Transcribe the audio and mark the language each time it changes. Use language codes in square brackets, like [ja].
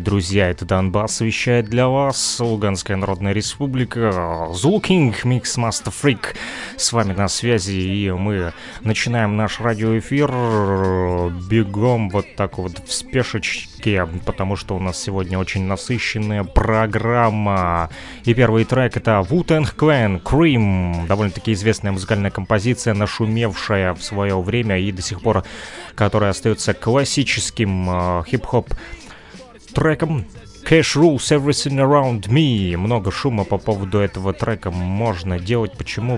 [ru] Друзья, это Донбасс вещает для вас, Луганская Народная Республика, Zulking, Mixmaster Freak с вами на связи, и мы начинаем наш радиоэфир бегом вот так вот в спешечке, потому что у нас сегодня очень насыщенная программа. И первый трек — это Wu-Tang Clan, Cream, довольно-таки известная музыкальная композиция, нашумевшая в свое время и до сих пор, которая остается классическим хип-хоп треком. [en] Cash rules everything around me. [ru] Много шума по поводу этого трека можно делать. Почему?